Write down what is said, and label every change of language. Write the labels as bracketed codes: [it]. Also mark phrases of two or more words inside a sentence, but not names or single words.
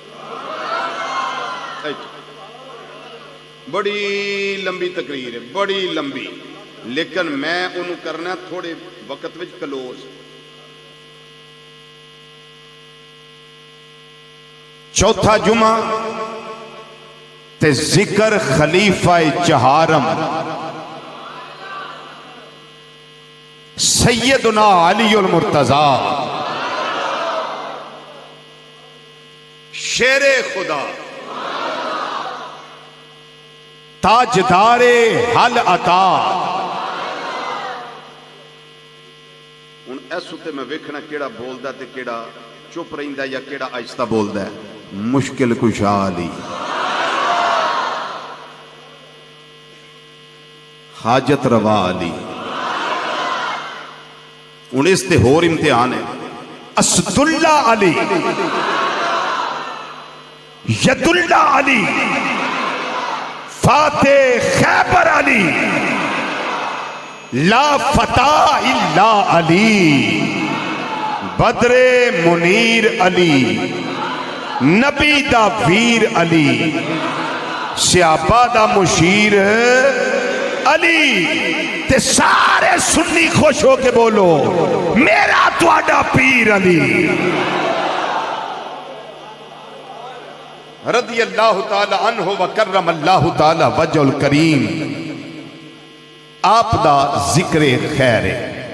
[pa] بڑی لمبی تقریر ہے بڑی لمبی لیکن میں انہوں کرنا تھوڑے وقت وچ کلوز چوتھا جمعہ تے ذکر خلیفہ چہارم سیدنا علی المرتضیٰ شیر خدا تاجدار حل عطا ہن اس تے میں ویکھنا کیڑا بولدا تے کیڑا چپ رہندا یا کیڑا آہستہ بولدا ہے مشکل کشا علی حاجت روا علی ہن اس تے ہور امتحان ہے اسد اللہ علی ید اللہ علی فاتح خیبر علی [ar] لا فتح الا علی [pa] بدر منیر علی نبی دا ویر علی، صحابہ دا مشیر علی، تے سارے سنی خوش ہو کے بولو میرا تواڈا پیر علی [ar] رضی اللہ تعالی عنہ وکرم اللہ تعالی وجہ الکریم۔ [pa] آپ دا ذکر خیر ہے۔